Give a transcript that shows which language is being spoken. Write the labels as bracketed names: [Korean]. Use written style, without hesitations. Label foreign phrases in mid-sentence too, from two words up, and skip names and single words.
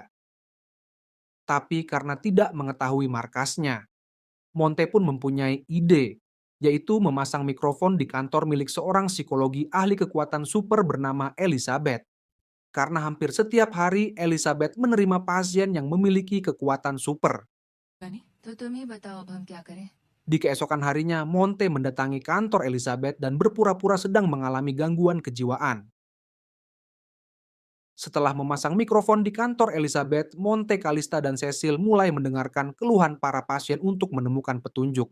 [Indonesian] Tapi karena tidak mengetahui markasnya, Monte pun mempunyai ide, yaitu memasang mikrofon di kantor milik seorang psikologi ahli kekuatan super bernama Elizabeth. Karena hampir setiap hari Elizabeth menerima pasien yang memiliki kekuatan super. [Hindi] तो तुम्ही बताओ अब हम क्या करें? [Indonesian] Di keesokan harinya, Monte mendatangi kantor Elizabeth dan berpura-pura sedang mengalami gangguan kejiwaan. Setelah memasang mikrofon di kantor Elizabeth, Monte, Kalista, dan Cecil mulai mendengarkan keluhan para pasien untuk menemukan petunjuk.